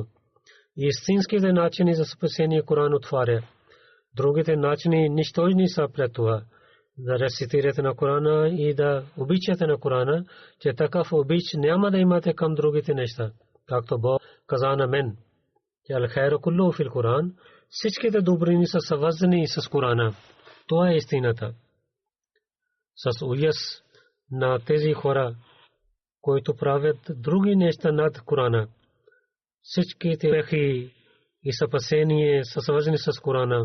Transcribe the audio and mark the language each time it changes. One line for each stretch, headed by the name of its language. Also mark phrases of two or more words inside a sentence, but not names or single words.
Bulgarian: Истинските начини за спасение Коран отваря. Другите начини нищожни са пред това. Да рецитирате на Корана и да обичате на Корана, че такъв обич няма да имате към другите неща. Както Бог каза на мен, че
Arabic: الخير كله في القرآن,
Bulgarian: всичките добрини са свързани с Корана. Това е истината. С уяс на тези хора, които правят други неща над Корана, всичките вехи и спасение са свързани с Корана.